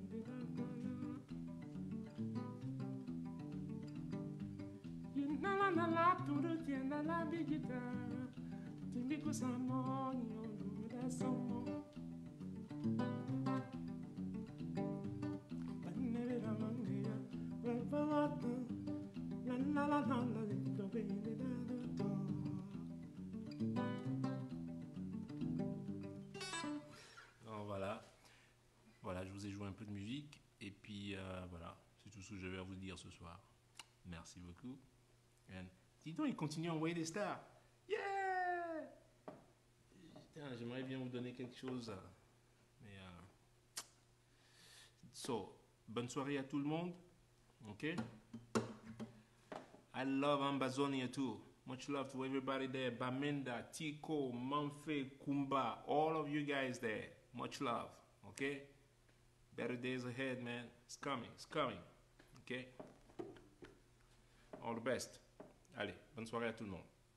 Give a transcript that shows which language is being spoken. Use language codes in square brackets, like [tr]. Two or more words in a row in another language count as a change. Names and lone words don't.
[fr] la la la la tudo tienda la bigita timbiku samo nyolu da samo banere la mangia la la la la la la do bene da do. Alors voilà, voilà, je vous ai joué un peu de musique et puis voilà, c'est tout ce que j'avais à vous dire ce soir. Merci beaucoup. And, dis donc, il continue à envoyer des stars. [en] Yeah! [fr] Putain, j'aimerais bien vous donner quelque chose. Mais so, bonne soirée à tout le monde. [en] Ok? I love Ambazonia too. Much love to everybody there. Bamenda, Tico, Manfe, Kumba, all of you guys there. Much love. Okay? Better days ahead, man. It's coming. It's coming. Okay? All the best. [fr] Allez, bonne soirée à tout le monde.